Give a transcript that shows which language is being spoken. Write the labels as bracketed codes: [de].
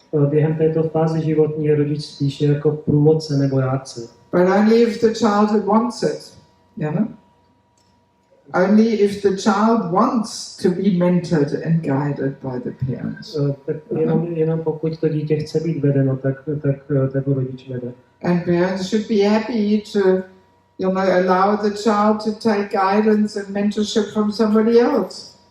[cs] Během této fáze životní je rodič spíše jako průvodce nebo rádce. [en] But only if the child wants it, Only if the child wants to be mentored and guided by the parents. [cs] Tak jenom pokud to dítě chce být vedeno, tak ho rodič vede. [en] And parents should be happy to, allow the child to take guidance and mentorship from somebody else.